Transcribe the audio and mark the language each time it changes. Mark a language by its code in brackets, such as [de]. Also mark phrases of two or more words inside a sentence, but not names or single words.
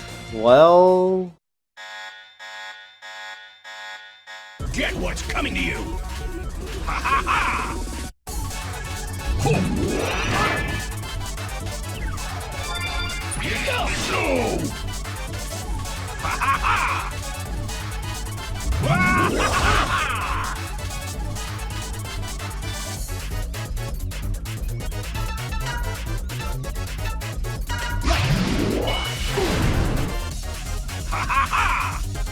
[en] well... Get what's coming to you! Ha ha ha! Ho! No! Ha ha ha! Ha ha ha! Ha ha ha!